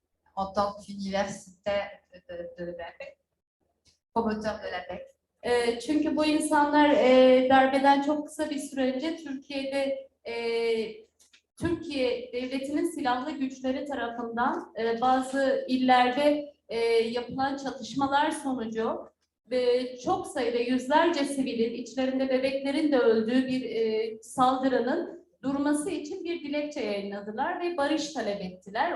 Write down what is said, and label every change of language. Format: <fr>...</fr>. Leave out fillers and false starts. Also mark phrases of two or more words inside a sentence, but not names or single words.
<fr>en tant qu'universitaire de la paix, promoteur de la paix.</fr> <tr>Çünkü bu insanlar darbeden çok kısa bir süre önce Türkiye'de Türkiye Devleti'nin silahlı güçleri tarafından bazı illerde yapılan çatışmalar sonucu ve çok sayıda yüzlerce sivilin, içlerinde bebeklerin de öldüğü bir saldırının durması için bir dilekçe yayınladılar ve barış talep ettiler.</tr>